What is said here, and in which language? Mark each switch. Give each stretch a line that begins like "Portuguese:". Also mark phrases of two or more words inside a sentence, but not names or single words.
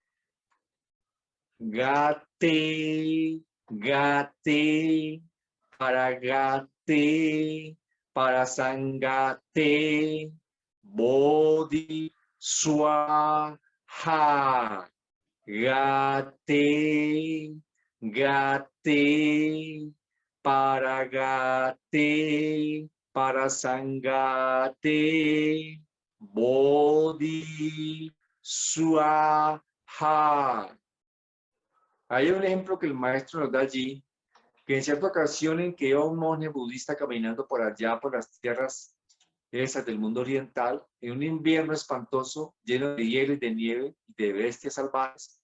Sanskrit: Gate, gate, para sangate, bodhi, swaha. Gate, gate, para sangate, bodhi, swaha.
Spanish: Hay un ejemplo que el maestro nos da allí, que en cierta ocasión en que iba un monje budista caminando por allá, por las tierras esas del mundo oriental, en un invierno espantoso, lleno de hielo y de nieve y de bestias salvajes.